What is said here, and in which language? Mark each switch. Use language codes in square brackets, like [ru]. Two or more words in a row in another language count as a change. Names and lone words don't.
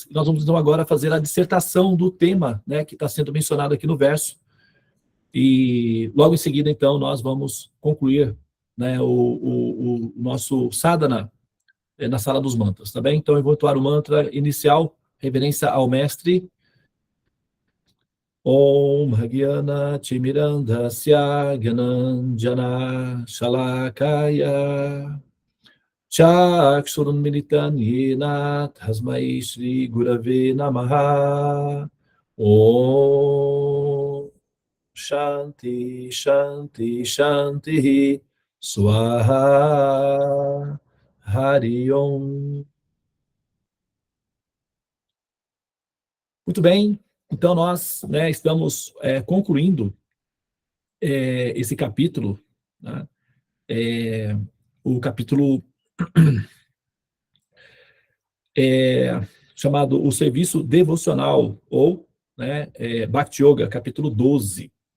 [pt] E nós vamos, então, agora fazer a dissertação do tema, né, que está sendo mencionado aqui no verso. E logo em seguida, então, nós vamos concluir, né, o nosso sadhana na Sala dos Mantras, tá bem? Então, eu vou entoar o mantra inicial, reverência ao mestre. [sa] ओं हज्ञान तिमिरान्धस्य ज्ञानाञ्जन शलाकया चक्षुरुन् मिलितन् येन तस्मै श्री गुरवे नमः. ओं शान्ति शान्ति शान्ति स्वाहा हरि ओं. [pt] Muito bem, então nós, né, estamos concluindo esse capítulo, né, o capítulo chamado O Serviço Devocional, ou, né, Bhakti Yoga, capítulo 12.